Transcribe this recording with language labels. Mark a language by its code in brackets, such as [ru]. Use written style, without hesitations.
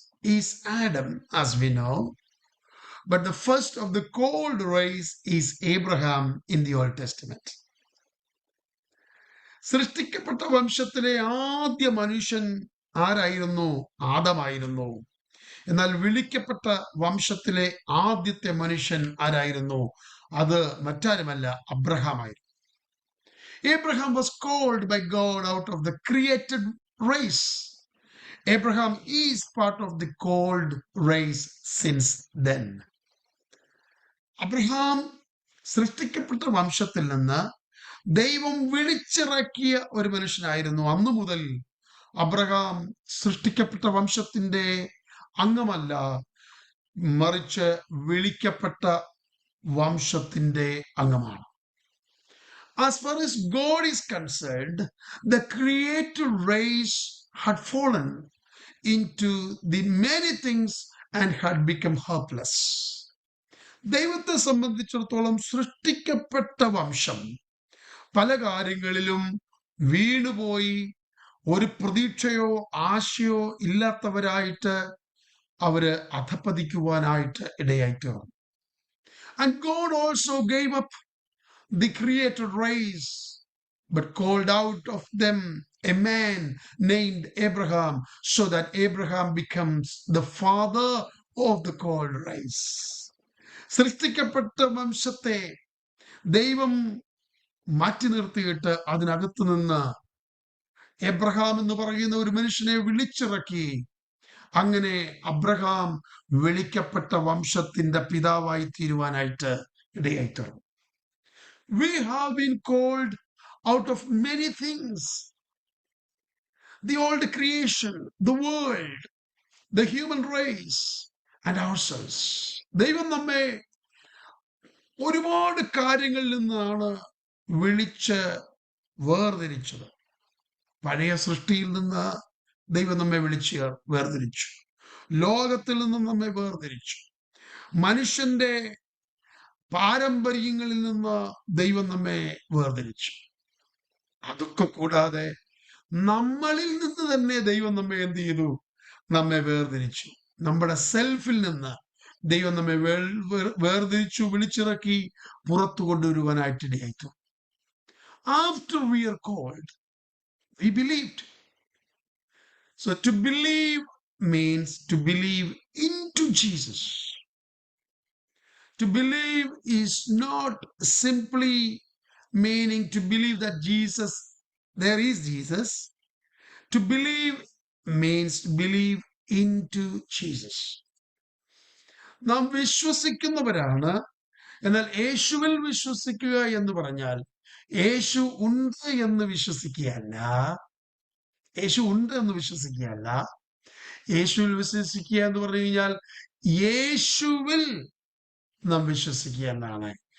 [en] is Adam, as we know, but the first of the called race is Abraham in the Old Testament. [ml] സൃഷ്ടിക്കപ്പെട്ട വംശത്തിലെ ആദ്യ മനുഷ്യൻ ആരായിരുന്നു? ആദമായിരുന്നു. എന്നാൽ വിളിക്കപ്പെട്ട വംശത്തിലെ ആദ്യത്തെ മനുഷ്യൻ ആരായിരുന്നു? അത് മറ്റാരുമല്ല, അബ്രഹാമായിരുന്നു. [en] Abraham was called by God out of the created race. Abraham is part of the called race since then. [ml] Abraham സൃഷ്ടിക്കപ്പെട്ട വംശത്തിൽ നിന്ന് ദൈവം വിളിച്ചിറക്കിയ ഒരു മനുഷ്യനായിരുന്നു. അന്നു മുതൽ അബ്രഹാം സൃഷ്ടിക്കപ്പെട്ട വംശത്തിന്റെ അംഗമല്ല, മറിച്ച് വിളിക്കപ്പെട്ട വംശത്തിന്റെ അംഗമാണ്. [en] As far as God is concerned, the created race had fallen into the many things and had become helpless. [ml] ദൈവത്തെ സംബന്ധിച്ചിടത്തോളം സൃഷ്ടിക്കപ്പെട്ട വംശം പല കാര്യങ്ങളിലും വീണുപോയി, ഒരു പ്രതീക്ഷയോ ആശയോ ഇല്ലാത്തവരായിട്ട് അവര് അധപ്പതിക്കുവാനായിട്ട് ഇടയായിത്തീർന്നു. [en] And God also gave up the created race, but called out of them a man named Abraham, so that Abraham becomes the father of the called race. [ml] സൃഷ്ടിക്കപ്പെട്ട വംശത്തെ ദൈവം മാറ്റി നിർത്തിയിട്ട് അതിനകത്തു നിന്ന് എബ്രഹാം എന്ന് പറയുന്ന ഒരു മനുഷ്യനെ വിളിച്ചിറക്കി. അങ്ങനെ അബ്രഹാം വിളിക്കപ്പെട്ട വംശത്തിന്റെ പിതാവായി തീരുവാനായിട്ട് ഇടയായിത്തീർന്നു. [en] We have been called out of many things. The old creation, the world, the human race, and ourselves. [ml] ദൈവം നമ്മെ ഒരുപാട് കാര്യങ്ങളിൽ നിന്നാണ് വിളിച്ച് വേർതിരിച്ചത്. പഴയ സൃഷ്ടിയിൽ നിന്ന് ദൈവം നമ്മെ വിളിച്ച് വേർതിരിച്ചു. ലോകത്തിൽ നിന്നും നമ്മെ വേർതിരിച്ചു. മനുഷ്യന്റെ പാരമ്പര്യങ്ങളിൽ നിന്ന് ദൈവം നമ്മെ വേർതിരിച്ചു. അതൊക്കെ കൂടാതെ നമ്മളിൽ നിന്ന് തന്നെ ദൈവം നമ്മെ എന്ത് ചെയ്തു? നമ്മെ വേർതിരിച്ചു. നമ്മുടെ സെൽഫിൽ നിന്ന് ദൈവം നമ്മെ വേർതിരിച്ചു, വിളിച്ചിറക്കി പുറത്തു കൊണ്ടുവരുവാനായിട്ട് ഇടയായിത്തു. [en] After we are called, we believed. So to believe means to believe into Jesus. To believe is not simply meaning to believe that there is Jesus. To believe means to believe into Jesus. [ml] നാം വിശ്വസിക്കുന്നവരാണ്. എന്നാൽ യേശുവിൽ വിശ്വസിക്കുക എന്ന് പറഞ്ഞാൽ യേശു ഉണ്ട് എന്ന് വിശ്വസിക്കുകയല്ല. യേശു ഉണ്ട് എന്ന് വിശ്വസിക്കുകയല്ല. യേശുവിൽ വിശ്വസിക്കുക എന്ന് പറഞ്ഞു കഴിഞ്ഞാൽ യേശുവിൽ നാം വിശ്വസിക്കുക എന്നാണ്.